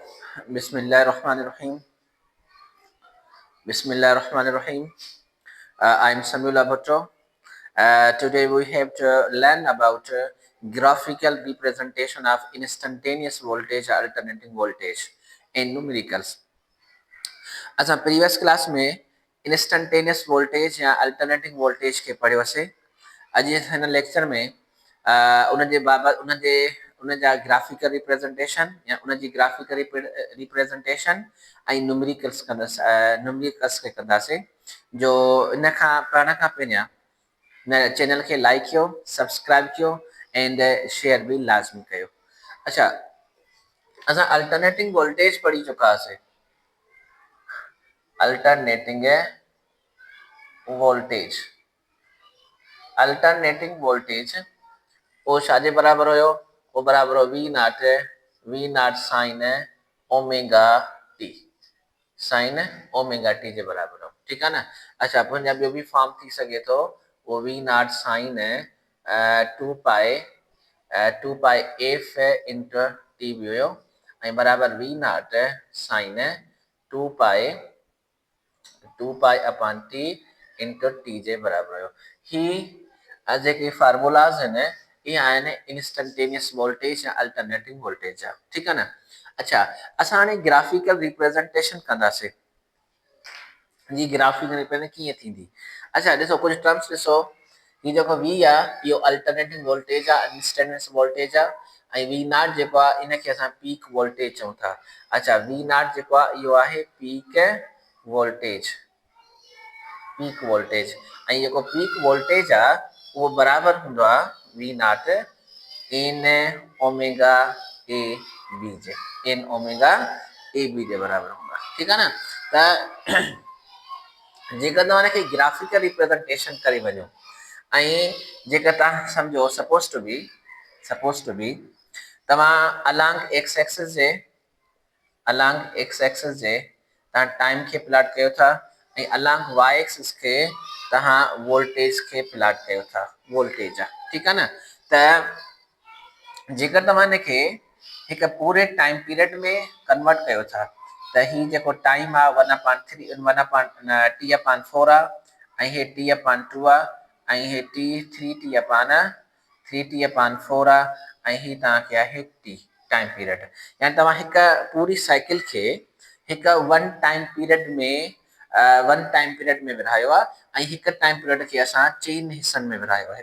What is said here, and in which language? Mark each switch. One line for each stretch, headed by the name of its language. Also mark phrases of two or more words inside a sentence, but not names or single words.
Arabic: بسم الله الرحمن الرحيم. بسم الله الرحمن الرحيم.
English: I'm Samuel Abato. Today we have to learn about graphical representation of instantaneous voltage or alternating voltage in numericals.
Sindhi: अच्छा
English: previous class
Sindhi: में
English: instantaneous voltage
Sindhi: या
English: alternating voltage
Sindhi: के पढ़ियो हुआसीं। अॼु हिन लेक्चर में उनजे बाबति उनजा
English: graphical representation
Sindhi: या उनजी
English: graphical representation
Sindhi: ऐं न्यूमेरिकल्स खे कंदासीं। जो इन खां पढ़ण खां पहिरियां न चैनल खे लाइक कयो, सब्सक्राइब कयो
English: and share
Sindhi: भी लाज़मी कयो। अच्छा असां
English: alternating voltage
Sindhi: पढ़ी चुका हुआसीं।
English: alternating voltage
Sindhi: वो छाजे बराबर हुयो? वो बराबर हो
English: V not sine omega t
Sindhi: जे बराबर हो।
Hindi: ठीक है ना।
Sindhi: अच्छा पंहिंजा ॿियो भी फॉर्म थी सके तो वो
English: V not sine 2 pi f into t
Sindhi: भी हुयो ऐं बराबर
English: V not sine 2 pi upon T into t
Sindhi: जे बराबर हुयो। ही जेके फार्मूलाज आहिनि ये आहिनि
English: instantaneous voltage
Sindhi: या
English: alternating voltage
Sindhi: जा।
Hindi: ठीक है ना।
Sindhi: अच्छा असां हाणे
English: graphical representation
Sindhi: कंदासीं। जी
English: graphical representation
Sindhi: कीअं थींदी? अच्छा ॾिसो कुछ टर्म्स ॾिसो। ये जेको वी आहे इहो
English: alternating voltage
Sindhi: आहे,
English: instantaneous voltage
Sindhi: आहे ऐं
English: V not
Sindhi: जेको आहे इनखे असां
English: peak voltage
Sindhi: चऊं था। अच्छा
English: V not
Sindhi: जेको आहे इहो आहे
English: peak voltage
Sindhi: ऐं जेको
English: peak voltage
Sindhi: आहे उहो बराबर हूंदो आहे
English: V not in omega A B
Sindhi: जे बराबर हूंदो आहे। ठीक आहे न। त जेकर तव्हां हिनखे
English: graphical representation
Sindhi: करे वञो ऐं जेकर तव्हां सम्झो
English: suppose to be
Sindhi: तव्हां
English: along X axis
Sindhi: जे तव्हां टाइम खे प्लॉट कयो था ऐं
English: along Y axis
Sindhi: के तव्हां वोल्टेज के प्लॉट कयो था। वोल्टेज आहे। ठीक आहे न। त जेकर तव्हां हिनखे हिकु पूरे
English: time period
Sindhi: में कन्वर्ट कयो था त ही जेको टाइम आहे 1/t/4 आहे ऐं हे t/2 आहे ऐं हे t/4 आहे ऐं ही तव्हांखे आहे
English: T time period.
Sindhi: यानी तव्हां हिकु पूरी साइकिल खे हिकु
English: one time period
Sindhi: में विरहायो आहे ऐं हिकु
English: time period
Sindhi: खे असां चइनि हिस्सनि में विरहायो आहे।